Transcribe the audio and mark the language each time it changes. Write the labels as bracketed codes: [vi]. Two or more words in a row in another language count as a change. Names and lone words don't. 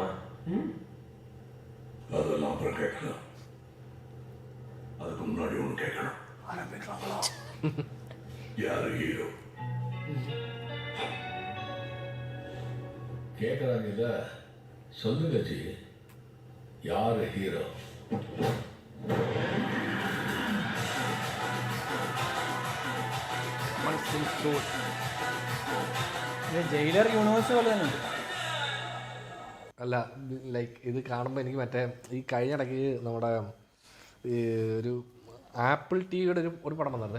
[ta] அதெல்லாம் அப்புறம் கேட்கலாம். அதுக்கு முன்னாடி ஒன்று கேட்கணும். ஆரம்பிக்கலாங்களா? யாரு ஹீரோ? கேட்குறாங்கல்ல, சொல்லுங்க ஜி, யாரு ஹீரோ? [en] Jailer universe [ml] പോലെ തന്നെ ഉണ്ട്. അല്ല ലൈക്ക് ഇത് കാണുമ്പോൾ എനിക്ക് മറ്റേ ഈ കഴിഞ്ഞ ഇടയ്ക്ക് നമ്മുടെ ഈ ഒരു [en] Apple TV-യുടെ [ml] ഒരു പടം വന്നായിരുന്നു.